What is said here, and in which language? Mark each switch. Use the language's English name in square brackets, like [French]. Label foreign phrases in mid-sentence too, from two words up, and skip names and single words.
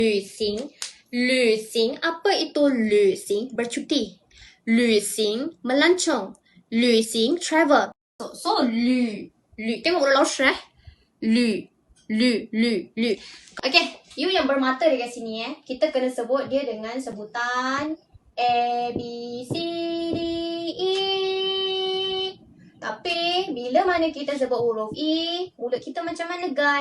[Chinese] 旅行，旅行, [Malay] apa itu 旅行? Bercuti. 旅行 melancong. 旅行 travel. So 旅 tengok huruf laushe eh. [Chinese] 旅. [Malay] Okay, you yang bermata dekat sini kita kena sebut dia dengan sebutan A, B, C, D, E. Tapi bila mana kita sebut huruf E, mulut kita macam mana guys?